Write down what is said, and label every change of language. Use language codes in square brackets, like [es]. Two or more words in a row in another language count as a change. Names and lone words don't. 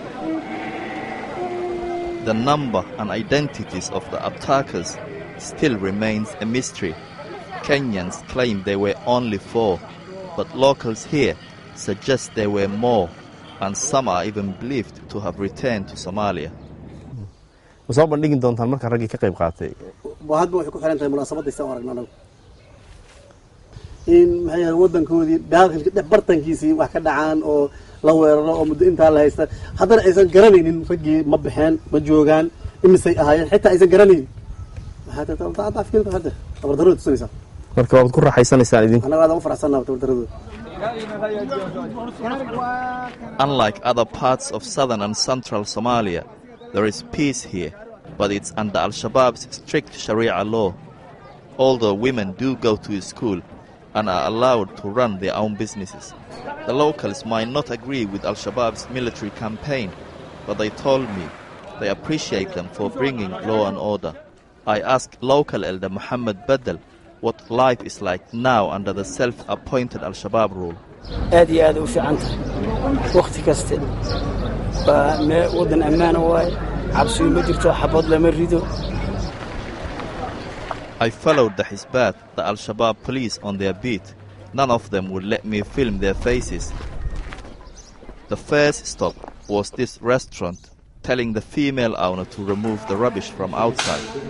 [en] The number and identities of the attackers still remains a mystery. Kenyans claim there were only 4, but locals here suggest there were more, and some are even believed to have returned to Somalia. [so] soo bandhigin doontaan marka ragii ka qayb qaatay hadba waxay ku xiran tahay munaasabadiisa oo aragnaa in maxay wadankoodii daaqilka bartankiisii wax ka dhacaan oo la weeraro oo muddo inta la haysta haddana aysan garanaynin ragii ma baxeen ma joogaan imisay ahaayeen xitaa aysan garanaynin maxaa taata afkiin hadda tabardarada tusinaysa marka waad ku raaxaysanaysaan idinku anaga aad u faraxsanahay tabardarada. [en] Unlike other parts of southern and central Somalia, there is peace here, but it's under Al-Shabaab's strict Sharia law. Although women do go to school and are allowed to run their own businesses. The locals might not agree with Al-Shabaab's military campaign, but they told me they appreciate them for bringing law and order. I asked local elder Mohamed what life is like now under the self-appointed Al-Shabaab rule. [so] aad iyo aad u fiican tahay waqti kasta wadan ammaan waay cabsi ma jirto xabad lama rido. [en] I followed the Hizbat, the Al-Shabaab police, on their beat. None of them would let me film their faces. The first stop was this restaurant, telling the female owner to remove the rubbish from outside.